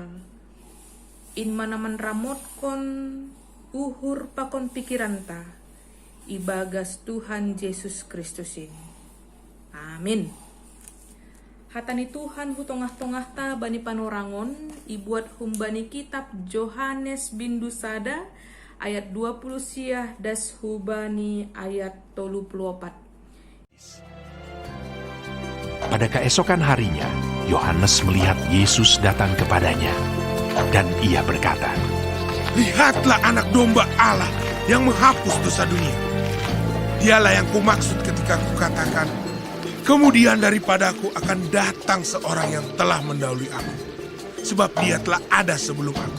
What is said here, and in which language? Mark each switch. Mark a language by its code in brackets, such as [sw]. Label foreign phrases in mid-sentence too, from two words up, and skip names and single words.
[bts] Inma naman ramot kon uhur pakon pikiranta, ibagas Tuhan Yesus Kristusin. Amin. Hatani Tuhan hutongah-tongah ta bani panorangon, ibuat humbani kitab Yohanes bindu sada, ayat 20 siah das hubani ayat 34. [id] Pada keesokan harinya, Yohanes melihat Yesus datang kepadanya, dan ia berkata, "Lihatlah anak domba Allah yang menghapus dosa dunia. Dialah yang kumaksud ketika kukatakan, kemudian daripadaku akan datang seorang yang telah mendahului aku, sebab dia telah ada sebelum aku.